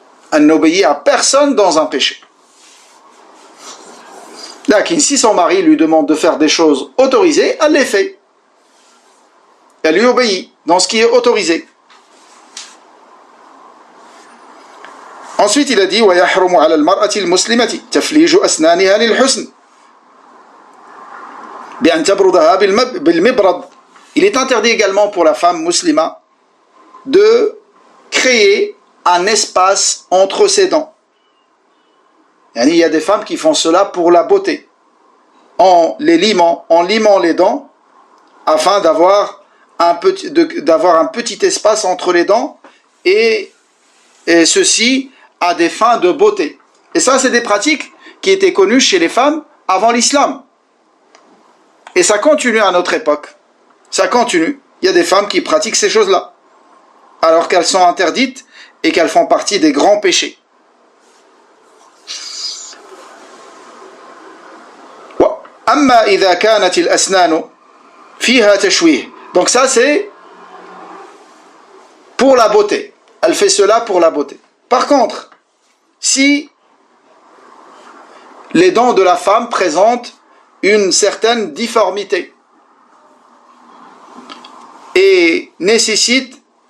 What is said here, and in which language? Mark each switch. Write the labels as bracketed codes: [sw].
[fr] Elle n'obéit à personne dans un péché. Là, si son mari lui demande de faire des choses autorisées, elle les fait. Elle lui obéit dans ce qui est autorisé. Ensuite, il a dit [ar] وَيَحْرُمُ عَلَى الْمَرْأَةِ الْمُسْلِمَةِ تَفْلِيجُ أَسْنَانِهَا لِلْحُسْنِ بأن تبردها بالمبرد. [fr] Il est interdit également pour la femme musulmane de créer un espace entre ses dents. Il y a des femmes qui font cela pour la beauté, en limant les dents, afin d'avoir un petit espace entre les dents, et ceci à des fins de beauté. Et ça, c'est des pratiques qui étaient connues chez les femmes avant l'islam. Et ça continue à notre époque. Ça continue. Il y a des femmes qui pratiquent ces choses-là, alors qu'elles sont interdites et qu'elles font partie des grands péchés. [ar] أما إذا كانت الأسنان فيها تشويه. [fr] Donc ça, c'est pour la beauté. Elle fait cela pour la beauté. Par contre, si les dents de la femme présentent une certaine difformité et nécessitent